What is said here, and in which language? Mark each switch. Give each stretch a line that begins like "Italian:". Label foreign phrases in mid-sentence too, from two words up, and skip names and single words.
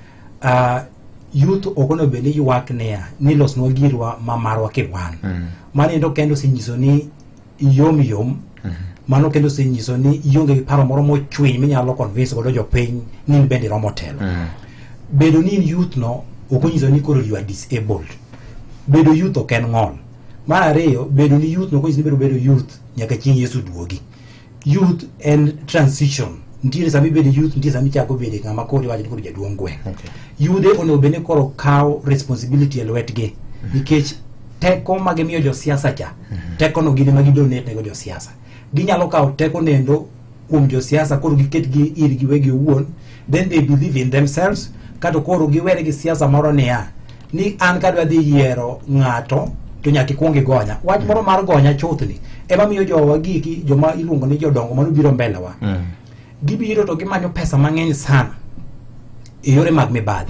Luo (Kenya and Tanzania): Youth okono bende ywak ni losnwa girwa ma marwa kiwan. Mano endo kendo sinyiso ni yom mano kendo sinyiso ni ionge gi paro moro mochwiny minyalo convince godo jopiny ni bende romo telo. Bedo ni youth no okonyiso ni koro
English: you are disabled.
Luo (Kenya and Tanzania): Bedo youth ok en ng'ol. Mar ariyo, bedo ni youth no okonyiso ni bedo youth nyaka chieng' Yesu duogi. Youth en transition. Ntiere sami bedo youth, ntiere sami chako bedo ng'ama koro iwacho ni koro jaduong' gweng'. Yude onego bende koro kawo responsibility e lwetgi nikech teko ma gimiyo jo siasa cha, teko no gine ma gidonate nego jo siasa. Ginyalo kawo teko nendo kuom jo siasa koro giketgi ir giwegi owuon,
English: then they believe in themselves,
Luo (Kenya and Tanzania): kato koro giwere gi siasa moro niya ni an kadwa dhi yiero ng'ato to nyaka ikwong igonya. Wach moro mar gonya chuth ni ema miyo jowa giki joma iluongo ni jodongo mano biro mbelewa. Gibiro to gimanyo pesa mang'eny sana e yore mag mibadhi.